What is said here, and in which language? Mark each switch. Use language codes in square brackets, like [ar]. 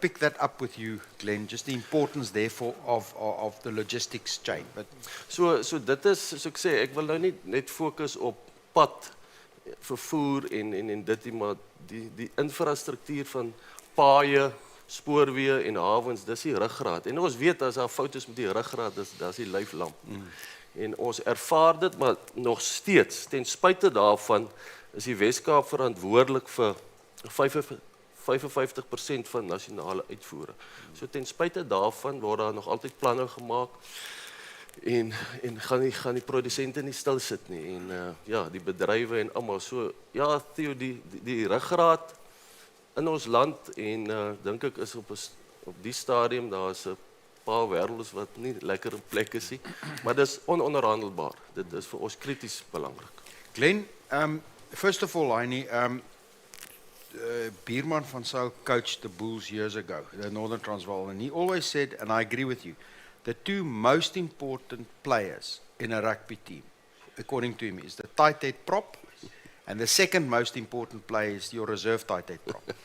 [en] pick that up with you, Glenn, just the importance therefore of the logistics chain. But [af] So dit is, soos ek sê, ek wil nou nie net fokus op pad, vervoer en dit nie, maar die infrastruktuur van paaie, spoorweë en hawens, dis die ruggraat. En ons weet as daar foute is met die ruggraat, dis die lyflamp. En ons ervaar dit, maar nog steeds, ten spyte daarvan, is die Weskaap verantwoordelik vir 55% van nasionale uitvoere. So ten spyte daarvan word daar nog altyd planne gemaak en gaan die produsente nie stil sit nie en ja, die bedrywe en almal. So ja, Theo, die ruggraat in ons land en dink ek is op die stadium daar is 'n paar wêrelds wat nie lekker in plek is nie, maar dis ononderhandelbaar. Dit is vir ons krities belangrik. [en] Glenn, first of all, Heini, Bierman van Sail coached the Bulls years ago, the Northern Transvaal, and he always said, and I agree with you, the two most important players in a rugby team, according to him, is the tight head prop, and the second most important player is your reserve tight head prop.